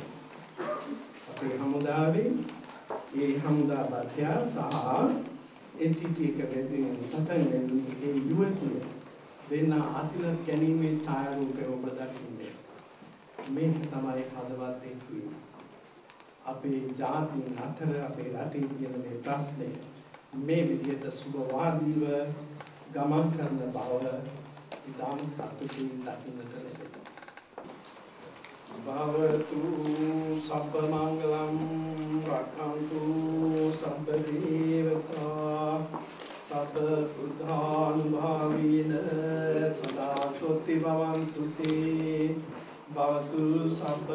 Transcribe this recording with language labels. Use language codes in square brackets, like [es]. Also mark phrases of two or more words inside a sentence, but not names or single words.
[si] අපේ හමුදාවේ ඒ හමුදා බත්‍යා සහ LTT එක වෙනුවෙන් සටන් වැදෙන ඒ යුවතිය දෙන්න අතිලත් ගැනීමේ ඡායාරූපය ඔබ දකින්නේ. මේක තමයි හදවත් එක්වීම. අපේ ජාතීන් අතර අපේ රටේ තියෙන මේ ප්‍රශ්නේ මේ විදිහට සුබවාදීව ගමන් කරන බව ඉතාම සතුටින් දකින්නට ලැබෙනවා. [pi] භවතු සබ්බ මංගලම් රක්ඛන්තු සබ්බ දේවතා සබ්බ බුද්ධානුභාවීන සදා සොත්ති භවන්තු තේ භවතු සබ්බ